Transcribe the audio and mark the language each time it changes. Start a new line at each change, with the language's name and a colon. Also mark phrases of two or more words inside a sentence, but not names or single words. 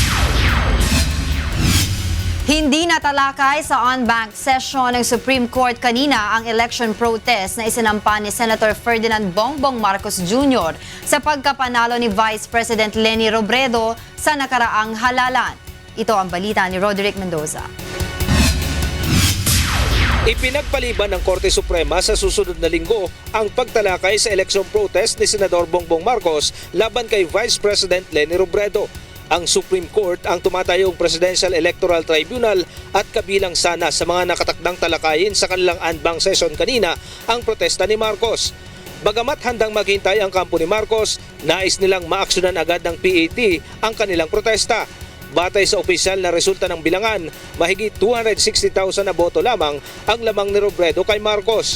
Filipino: Hindi natalakay sa
English: on-bank session
Filipino: ng Supreme Court kanina ang
English: election protest
Filipino: na isinampa ni Senator Ferdinand Bongbong Marcos Jr. sa pagkapanalo ni Vice President Leni Robredo sa nakaraang halalan. Ito ang balita ni Roderick Mendoza. Ipinagpaliban ng Korte Suprema sa susunod na linggo ang pagtalakay sa
English: election protest
Filipino: ni Senador Bongbong Marcos laban kay Vice President Leni Robredo. Ang Supreme Court ang tumatayong Presidential Electoral Tribunal at kabilang sana sa mga nakatakdang talakayin sa kanilang
English: on-bank session
Filipino: kanina ang protesta ni Marcos. Bagamat handang maghintay ang kampo ni Marcos, nais nilang maaksyonan agad ng PAT ang kanilang protesta. Batay sa opisyal na resulta ng bilangan, mahigit 260,000 na boto lamang ang lamang ni Robredo kay Marcos.